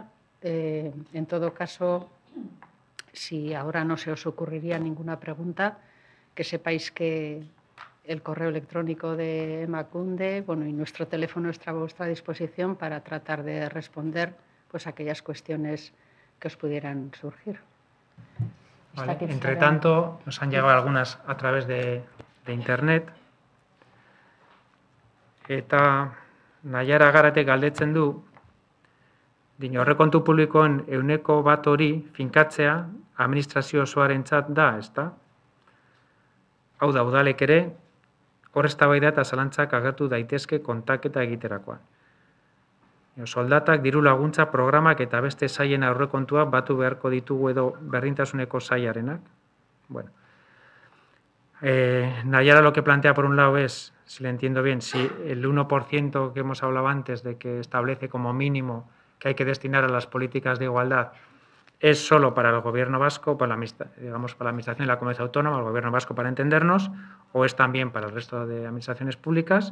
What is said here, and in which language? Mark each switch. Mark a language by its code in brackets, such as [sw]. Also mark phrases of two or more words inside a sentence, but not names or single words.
[es] En todo caso, si ahora no se os ocurriría ninguna pregunta, que sepáis que el correo electrónico de Emakunde y nuestro teléfono está a vuestra disposición para tratar de responder pues, aquellas cuestiones que os pudieran surgir. Vale. Entre tanto, nos han llegado algunas a través de Internet. [eu] Eta Naiara Garatek galdetzen du, aurrekontu publikoen 1% hori finkatzea administrazio osoarentzat da, ezta? Hau da, udalek ere, hor eztabaida eta zalantzak agertu daitezke kontaketa egiterakoan. Soldatak, diru laguntza, programak eta beste sailen aurrekontua batu beharko ditugu edo berdintasuneko sailarenak. [es] Bueno, Nayara lo que plantea por un lado es, si le entiendo bien, si el 1% que hemos hablado antes de que establece como mínimo que hay que destinar a las políticas de igualdad es solo para el Gobierno vasco, para la Administración de la Comunidad Autónoma, el Gobierno vasco para entendernos, o es también para el resto de administraciones públicas.